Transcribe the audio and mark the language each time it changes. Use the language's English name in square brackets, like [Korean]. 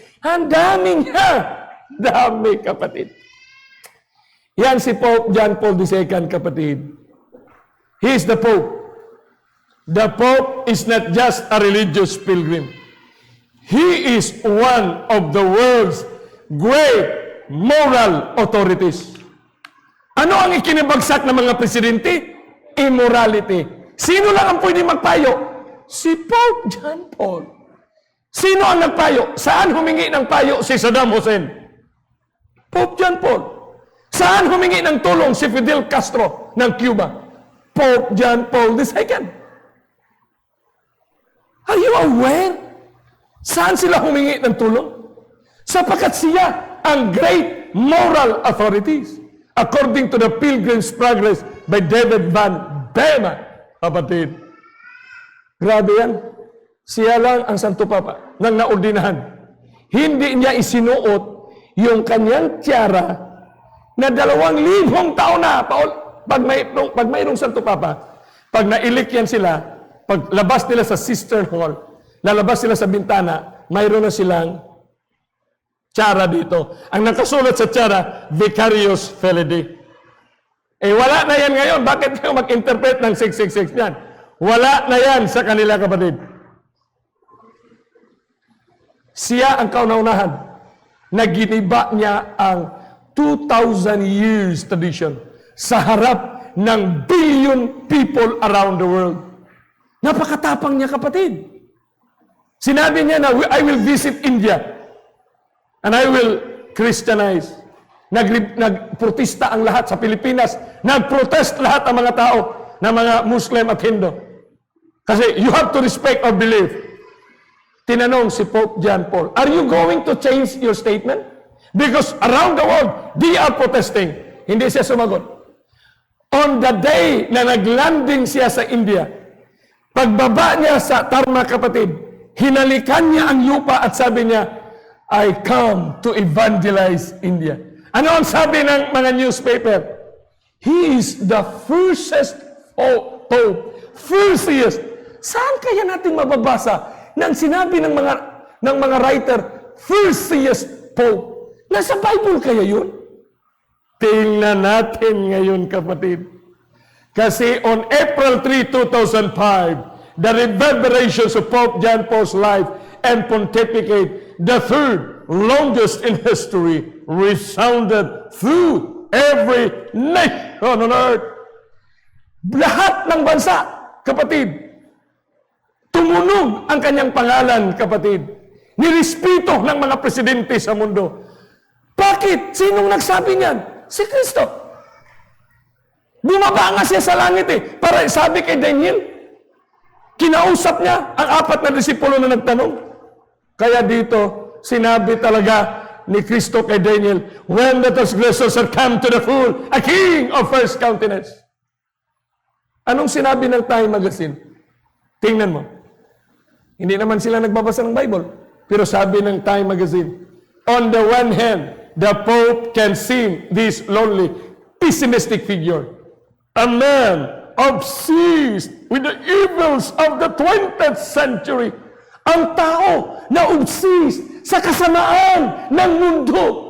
[Filipino] Ang dami niya. Dami, kapatid. Yan si Pope John Paul II, kapatid. [English] He is the Pope. The Pope is not just a religious pilgrim. He is one of the world's great moral authorities. [Filipino] Ano ang ikinabagsak ng mga presidente? Immorality. Sino lang ang pwede magpayo? Si Pope John Paul. Sino ang nagpayo? Saan humingi ng payo si Saddam Hussein? Pope John Paul. Saan humingi ng tulong si Fidel Castro ng Cuba? Pope John Paul II. [English] Are you aware? [Filipino] Saan sila humingi ng tulong? Sapagkat siya ang [English] great moral authorities. According to the Pilgrim's Progress by David Van Bema, kapatid. [Filipino] Grabe yan. Siya lang ang Santo Papa nang naordinahan. Hindi niya isinuot yung kanyang tiara na 2,000 taon na, Pag mayroong Santo Papa, pag nailik yan sila, pag labas nila sa cistern hall, lalabas sila sa bintana, mayroon na silang tsara dito. Ang nakasulat sa tsara, Vicarious Filii. Wala na yan ngayon. Bakit kayo mag-interpret ng 666 yan? Wala na yan sa kanila, kapatid. Siya ang kauna-unahan na giniba niya ang [English] 2,000 years tradition [Filipino] sa harap ng [English] billion people around the world. [Filipino] Napakatapang niya, kapatid. Sinabi niya na, [English] I will visit India and I will Christianize. [Filipino] Nagprotesta ang lahat sa Pilipinas. Nagprotest lahat ang mga tao na mga Muslim at Hindu. Kasi [English] you have to respect our belief. [Filipino] Tinanong si Pope John Paul, [English] are you going to change your statement? Because around the world, they are protesting. [Filipino] Hindi siya sumagot. [English] On the day [Filipino] na naglanding siya sa India, pagbaba niya sa tarmac, kapatid, hinalikan niya ang lupa at sabi niya, [English] I come to evangelize India. [Filipino] Ano ang sabi ng mga newspaper? [English] He is the firstest Pope. Firstest. [Filipino] Saan kaya natin mababasa nang sinabi ng mga writer, firstest Pope? Nasa Bible kaya yun? Tingnan natin ngayon, kapatid. Kasi [English] on April 3, 2005, the reverberations of Pope John Paul's life and pontificate, the third longest in history, resounded through every nation on earth. [Filipino] Lahat ng bansa, kapatid, tumunog ang kanyang pangalan, kapatid. Nirespeto ng mga presidente sa mundo. Bakit? Sinong nagsabi niyan? Si Kristo. Bumaba nga siya sa langit para sabi kay Daniel, kinausap niya ang 4 na disipulo na nagtanong. Kaya dito, sinabi talaga ni Kristo kay Daniel, [English] when the transgressors are come to the full, a king of first countenance. [Filipino] Anong sinabi ng Time Magazine? Tingnan mo. Hindi naman sila nagbabasa ng Bible. Pero sabi ng Time Magazine, [English] on the one hand, the Pope can seem this lonely, pessimistic figure. A man obsessed with the evils of the 20th century. [Filipino] Ang tao na obsessed sa kasamaan ng mundo.